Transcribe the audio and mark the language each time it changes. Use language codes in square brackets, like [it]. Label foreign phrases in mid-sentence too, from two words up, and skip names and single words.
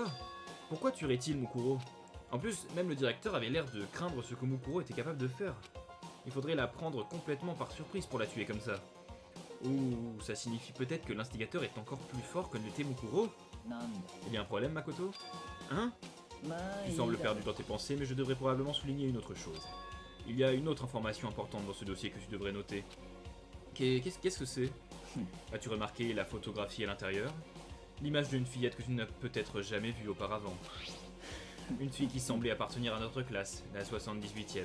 [fr] Pourquoi tuerait-il Mukuro? En plus, même le directeur avait l'air de craindre ce que Mukuro était capable de faire. Il faudrait la prendre complètement par surprise pour la tuer comme ça. Ou ça signifie peut-être que l'instigateur est encore plus fort que ne l'était Mukuro? [ja] なんだ [fr] Il y a un problème, Makoto? Hein? [ja] まあい [fr] Tu [ja] い [fr] sembles [ja] だろ [fr] perdu dans tes pensées, mais je devrais probablement souligner une autre chose. Il y a une autre information importante dans ce dossier que tu devrais noter. Qu'est-ce que c'est? As-tu remarqué la photographie à l'intérieur? L'image d'une fillette que tu n'as peut-être jamais vue auparavant. Une fille qui semblait appartenir à notre classe, la 78e.